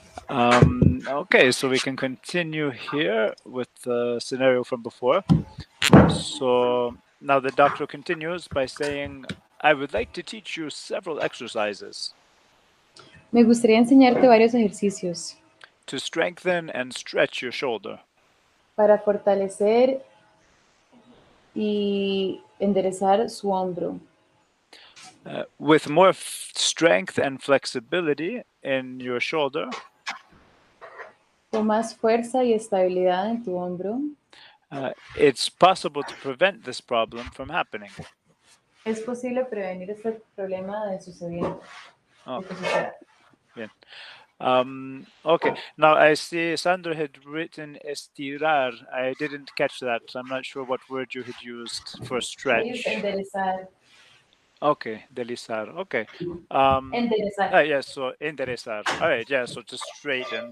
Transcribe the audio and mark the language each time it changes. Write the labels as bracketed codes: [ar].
[en] Okay, so we can continue here with the scenario from before. So now the doctor continues by saying, I would like to teach you several exercises [es] Me gustaría enseñarte varios ejercicios [en] to strengthen and stretch your shoulder. [es] para fortalecer y enderezar su hombro. [en] With more strength and flexibility in your shoulder, [es] Con más fuerza y estabilidad en tu hombro, [en] it's possible to prevent this problem from happening. [es] es posible prevenir este problema de sucediendo. [en] Oh. [es] de que suceda. Bien. [en] Okay, now I see Sandra had written estirar. I didn't catch that. I'm not sure what word you had used for [es] Ellos [en] stretch. [es] enderezar. [en] Okay, deslizar. Okay. [es] Enderezar. [en] Yeah, so enderezar. All right, yeah, so to straighten.